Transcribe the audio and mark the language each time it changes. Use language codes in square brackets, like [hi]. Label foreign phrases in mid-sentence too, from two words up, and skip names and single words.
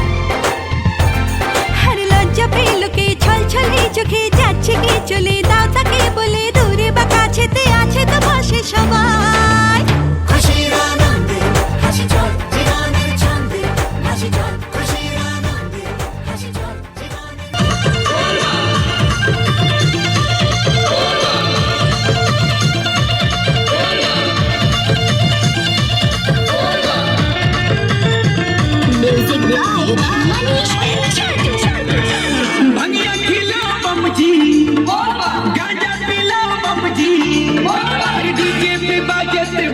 [bn] আর লজ্জা পেল কে ছলছলে চোখে যাচ্ছে কি চলে, দাও তাকে বলে দূরে বা কাছেতে আছে তো পাশে সবাই। খুশির আনন্দে হাসি চল জীবনের ছন্দে হাসি চল, খুশির আনন্দে হাসি চল জীবনের। [en] Music by Manish Chaudhary. [bho] भंगिया खिला बमजी, गांजा पिला बमजी, डीजे पे बाजे